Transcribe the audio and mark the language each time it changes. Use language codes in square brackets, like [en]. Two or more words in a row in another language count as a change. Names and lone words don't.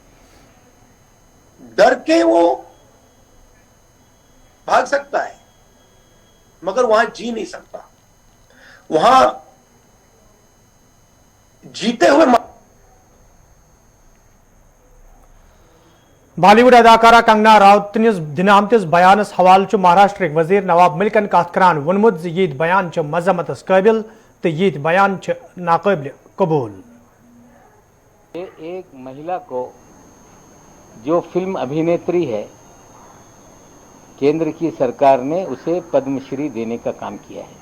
[hi] डर के वो भाग सकता है मगर वहां जी नहीं सकता, वहां जीते हुए। [ks] बॉलीवुड अदाकारा कंगना राउत दिन आमतिस बयानस हवाल महाराष्ट्र वजीर नवाब मलिकन कत करान वोनमुत ये बयान मजम्मतस काबिल तो ये बयान नाकाबिल कबूल। [hi] एक महिला को जो फिल्म अभिनेत्री है, केंद्र की सरकार ने उसे पद्मश्री देने का काम किया है।